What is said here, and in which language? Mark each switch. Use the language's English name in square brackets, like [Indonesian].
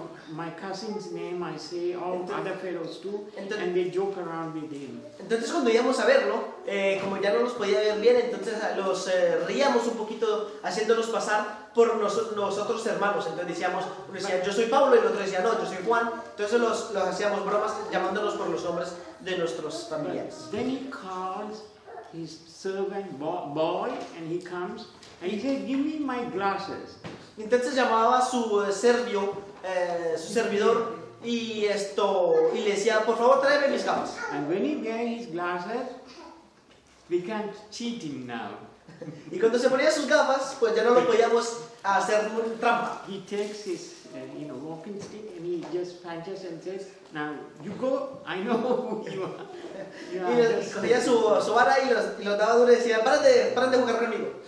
[English] My cousin's name. I say all other fellows too, and they joke around with him." [Spanish] Entonces cuando íbamos a verlo, como ya no los podía ver bien, entonces los reíamos un poquito haciéndolos pasar por nosotros hermanos. Entonces decíamos, uno decía yo soy Pablo y el otro decía no, yo soy Juan. Entonces los hacíamos bromas llamándolos por los nombres de nuestros familiares. [English] But then he calls his servant boy, and he comes and he says, "Give me my glasses." [Spanish] Entonces llamaba a su su servidor y le decía por favor tráeme mis gafas. [English] And when he gave his glasses, we can't cheat him now. [Spanish] Y cuando se ponía sus gafas, pues ya no lo podíamos hacer trampa. [English] He takes his walking stick and he just punches and says, "Now you go. I know who you are." You are [Spanish] Y [English] just-" [Spanish] cogía su vara y los daba duro y decía, paren de jugar conmigo.